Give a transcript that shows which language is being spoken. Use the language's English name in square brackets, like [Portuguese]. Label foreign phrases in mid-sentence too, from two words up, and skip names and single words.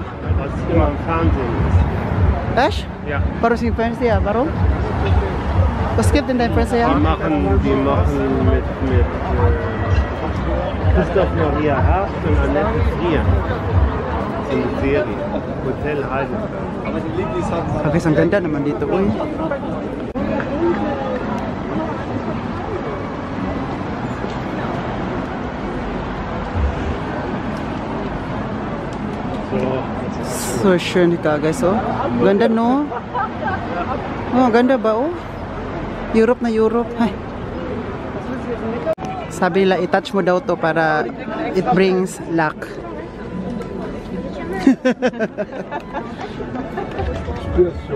[German] was immer im Fernsehen ist. Esch? Ja. Warum sind Fans ja? Warum? Was gibt denn dein Fans ja? Die machen mit Christoph Maria Herbst und Annette Frier. So eine Serie. Hotel Heidelberg. [Filipino] Okay, ang ganda naman dito. Uy. [German] So schön [Filipino] ka guys oh. Ganda no? Oh, ganda ba oh? Europe na Europe. Ay. Sabi nila i-touch mo daw to para [English] it brings luck. [German] Spürst schon.